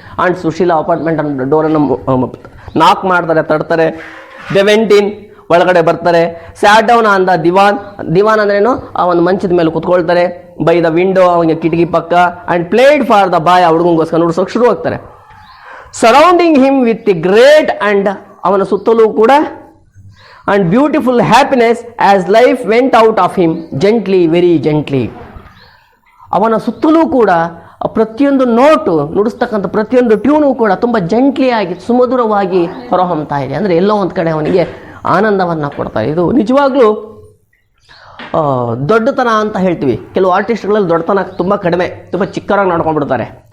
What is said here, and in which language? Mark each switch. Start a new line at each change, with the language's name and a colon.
Kannada: Ant Sushila apartment ಅನ್ನ ಡೋರನ್ನು ನಾಕ್ ಮಾಡ್ತಾರೆ, ತಡ್ತಾರೆ.
English: they went in,
Kannada: ಒಳಗಡೆ ಬರ್ತಾರೆ.
English: sat down on the divan
Kannada: ಅಂದ್ರೇನು, ಆ ಒಂದು ಮಂಚದ ಮೇಲೆ ಕುತ್ಕೊಳ್ತಾರೆ.
English: by the window,
Kannada: ಅವನಿಗೆ ಕಿಟಕಿ ಪಕ್ಕ.
English: And played for the boy.
Kannada: ಆ ಹುಡುಗಂಗೋಸ್ಕರ ನುಡಿಸೋಕೆ ಶುರು ಆಗ್ತಾರೆ.
English: surrounding him with the great and
Kannada: ಅವನ ಸುತ್ತಲೂ ಕೂಡ
English: and beautiful happiness as life went out of him gently, very gently.
Kannada: ಅವನ ಸುತ್ತಲೂ ಕೂಡ ಪ್ರತಿಯೊಂದು ನೋಟು ನುಡಿಸ್ತಕ್ಕಂಥ ಪ್ರತಿಯೊಂದು ಟ್ಯೂನು ಕೂಡ ತುಂಬ ಜಂಟ್ಲಿಯಾಗಿ ಸುಮಧುರವಾಗಿ ಹೊರಹೊಮ್ತಾ ಇದೆ. ಅಂದರೆ ಎಲ್ಲೋ ಒಂದು ಕಡೆ ಅವನಿಗೆ ಆನಂದವನ್ನು ಕೊಡ್ತಾರೆ. ಇದು ನಿಜವಾಗ್ಲೂ ದೊಡ್ಡತನ ಅಂತ ಹೇಳ್ತೀವಿ. ಕೆಲವು ಆರ್ಟಿಸ್ಟ್ಗಳಲ್ಲಿ ದೊಡ್ಡತನ ತುಂಬ ಕಡಿಮೆ, ತುಂಬ ಚಿಕ್ಕರಾಗಿ ನಡ್ಕೊಂಡ್ಬಿಡ್ತಾರೆ.